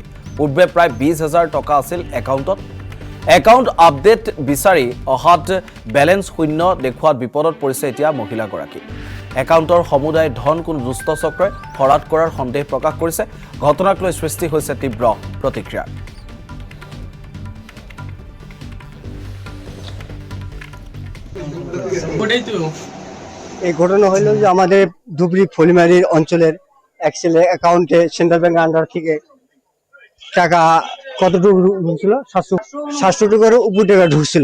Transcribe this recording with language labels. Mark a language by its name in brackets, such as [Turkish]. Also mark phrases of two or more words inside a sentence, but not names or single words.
[Assamese] পূৰ্বে প্ৰায় 20,000 টকা আছিল একাউণ্টত। [English] account update [Assamese] বিচাৰি অহাত বেলেঞ্চ শূন্য দেখুৱাত বিপদত পৰিছে এতিয়া মহিলাগৰাকী। একাউণ্টৰ সমুদায় ধন কোনো দুষ্ট চক্ৰই ফৰাদ কৰাৰ সন্দেহ প্ৰকাশ কৰিছে। ঘটনাক লৈ সৃষ্টি হৈছে তীব্ৰ প্ৰতিক্ৰিয়া। [Bangla] এই ঘটনা হলো যে আমাদের ধুবড়ি ফলিমারির অঞ্চলের এক ছেলে অ্যাকাউন্টে [English] central bank under [Bangla] থেকে টাকা কতটুকু ঢুকছিল 700 টাকার উপর টাকা ঢুকছিল।